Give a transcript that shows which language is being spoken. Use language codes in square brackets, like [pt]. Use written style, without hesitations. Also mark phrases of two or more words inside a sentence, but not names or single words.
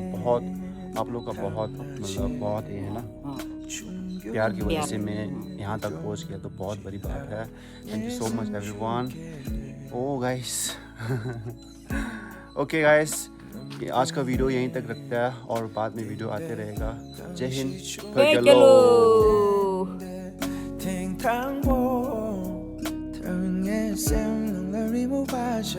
[hi] बहुत आप लोग का बहुत मतलब बहुत ये है ना प्यार की वजह से मैं यहाँ तक पहुँच गया, तो बहुत बड़ी बात है। [en] Thank you so much everyone. oh guys okay guys, [hi] आज का वीडियो यहीं तक रखता है और बाद में वीडियो आते रहेगा। जय हिंद, [en] Hello. thênh thang vô thường nghe xem người đi mua